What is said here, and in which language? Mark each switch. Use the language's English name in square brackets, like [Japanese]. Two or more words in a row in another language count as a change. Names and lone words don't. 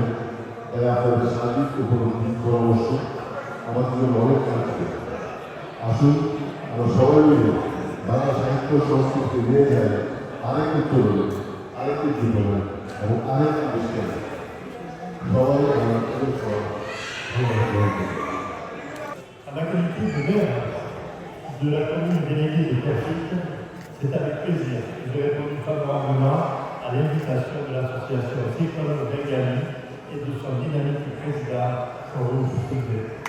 [Bangla] তাই আপনাদের সার্বিক উপলব্ধি পরামর্শ আমাদের জন্য অনেক কাজ করে। আসুন আমরা সবাই মিলে বাংলা সাহিত্য সংস্কৃতি নিয়ে যাই আরেক উত্তরণে, আরেকটি জীবনে এবং আরেকটি বিষয়ে সবাই [French] Avec le prix de l'air de la commune déléguée de Cafite, c'est avec plaisir que j'ai répondu favorablement à l'invitation de l'association Tricolore Bengali et de son dynamique président, Farouk Soudet.